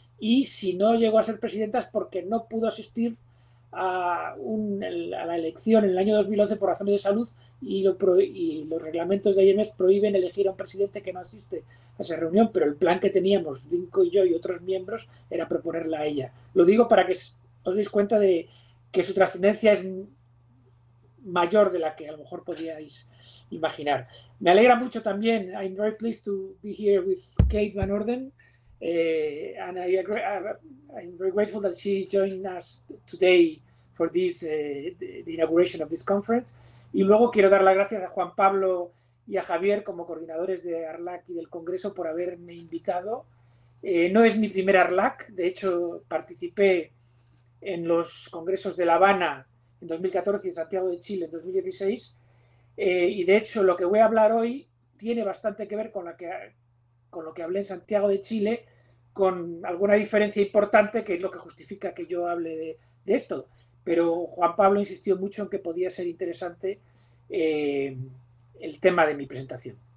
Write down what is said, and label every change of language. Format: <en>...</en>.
<es>Y si no llegó a ser presidenta es porque no pudo asistir a la elección en el año 2011 por razones de salud y los reglamentos de IMS prohíben elegir a un presidente que no asiste a esa reunión, pero el plan que teníamos, Dinko y yo y otros miembros, era proponerla a ella. Lo digo para que os deis cuenta de que su trascendencia es mayor de la que a lo mejor podíais imaginar. Me alegra mucho también.</es> <en>I'm very pleased to be here with Kate Van Orden, and I'm very grateful that she joined us today for this the inauguration of this conference.</en> <es>Y luego quiero dar las gracias a Juan Pablo y a Javier como coordinadores de ARLAC y del Congreso por haberme invitado. No es mi primer ARLAC, de hecho participé en los congresos de La Habana en 2014 y Santiago de Chile en 2016, y de hecho lo que voy a hablar hoy tiene bastante que ver con lo que hablé en Santiago de Chile, con alguna diferencia importante que es lo que justifica que yo hable de esto, pero Juan Pablo insistió mucho en que podía ser interesante el tema de mi presentación.</es>